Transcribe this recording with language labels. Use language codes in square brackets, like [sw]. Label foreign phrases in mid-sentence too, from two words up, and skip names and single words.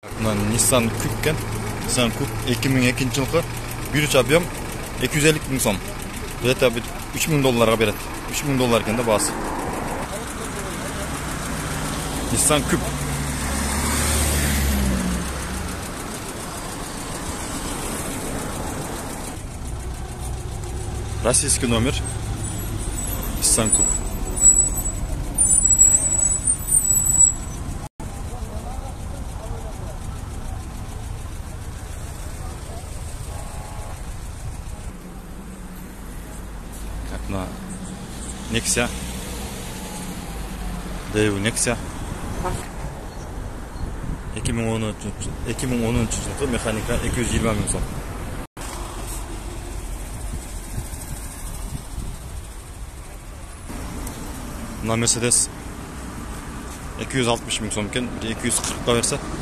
[uz] Nissan Coupe ekan. Nissan Coupe 2002-yilgi 1.3 объем 250 ming so'm. Где-то $3000 beradi. $3000 ekanda bahsi. Nissan Coupe. [ru] Российский номер. Nissan Coupe. На Nexia. Daewoo Nexia. [uz] 2010-yılgi mexanika 220 ming so'm. Buna Mercedes 260 ming so'm ekan, 240 ga bersa.